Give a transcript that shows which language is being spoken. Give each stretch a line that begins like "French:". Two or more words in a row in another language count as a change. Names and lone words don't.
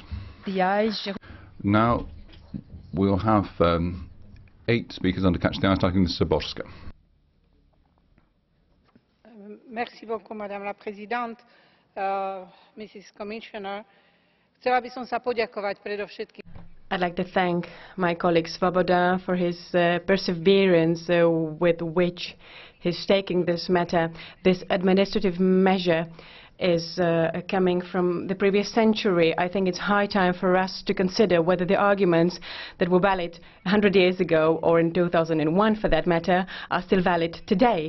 English: Now we'll have 8 speakers under Catch the Eye, starting with Zaborska.
French: Merci beaucoup, Madame la Présidente,
English: Mrs. Commissioner.
Slovak: Chcela by som sa poďakovať predovšetkým.
English: I'd like to thank my colleague Svoboda for his perseverance with which he's taking this matter. This administrative measure is coming from the previous century. I think it's high time for us to consider whether the arguments that were valid 100 years ago, or in 2001 for that matter, are still valid today.